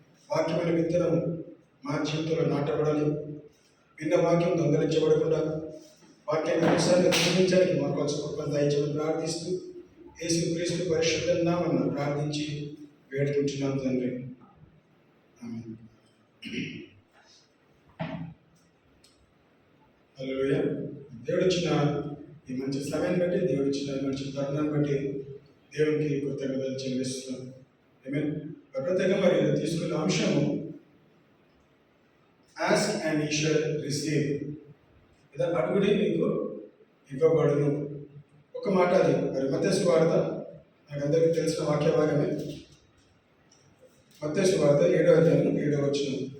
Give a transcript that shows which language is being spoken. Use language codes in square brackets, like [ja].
[te] వాక్యమైన విత్తనం మా జీవితంలో నాటబడాలి. విన్న వాక్యం దొంగలించబడకుండా వాక్యాన్ని ఒకసారి జీవించడానికి మాకు వచ్చి దయచేసి ప్రార్థిస్తూ యేసుక్రీస్తు పరిశుద్ధ నామమున ప్రార్థించి వేడుకుంటున్నాం తండ్రి. ఆమేన్. హల్లెలూయా. దేవుడిచ్చిన ఈ మంచి సమయాన్ని బట్టి, దేవుడిచ్చిన ఈ మంచి తరుణాన్ని బట్టి దేవునికి కృతజ్ఞతలు చెల్లిస్తున్నాం. ఆమేన్. ప్రత్యేకంగా మరి తీసుకున్న అంశము [en] Ask and ye shall receive. [te] ఇదా అడుగుడి మీకు ఇవ్వబడును. ఒక మాట అది మరి మత్తయి సువార్త నాకు అందరికీ తెలిసిన వాక్య భాగమే. మత్తయి సువార్త 7వ అధ్యాయం 7వ వచనం.